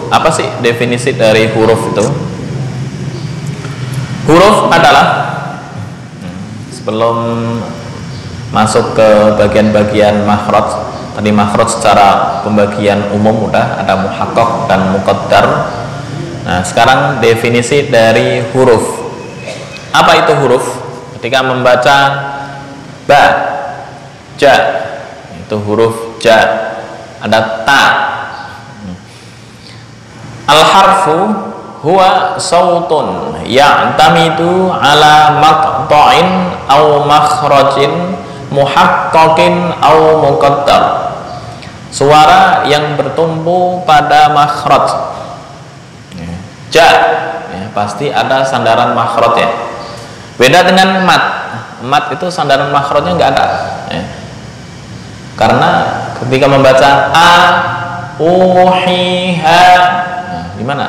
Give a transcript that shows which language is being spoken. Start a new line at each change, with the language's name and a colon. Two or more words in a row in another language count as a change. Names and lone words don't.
Indonesian: Apa sih definisi dari huruf itu? Huruf adalah, sebelum masuk ke bagian-bagian makhraj, tadi makhraj secara pembagian umum udah ada muhaqqaq dan muqaddar. Nah, sekarang definisi dari huruf. Apa itu huruf? Ketika membaca ba, ja, itu huruf ja, ada ta.
Arabic: الحرف هو صوت يعتمد على مقطع أو مخرج محقق أو مقدر.
Indonesian: Suara yang bertumpu pada makhraj. Ja, ya, pasti ada sandaran makhraj ya. Beda dengan mat. Mat itu sandaran makhrajnya nggak ada. Ya. Karena ketika membaca a, u, hi, ha, nah, gimana?